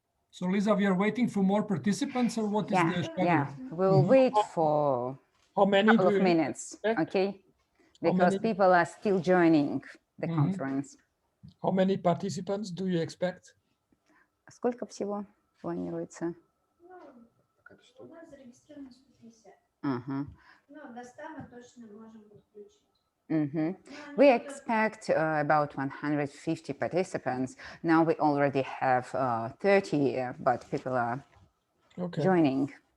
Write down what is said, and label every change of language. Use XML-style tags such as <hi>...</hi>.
<en>So, Lisa, we are waiting for more participants, or what is the schedule? Yeah, we'll wait for a couple of minutes, okay? Because people are still joining the conference. How many participants do you expect?</en> <ru>Сколько всего планируется? У нас зарегистрировано 150. Но до 100 мы точно можем подключить.</ru> <en>We expect about 150 participants. Now we already have 30, but people are joining.</en>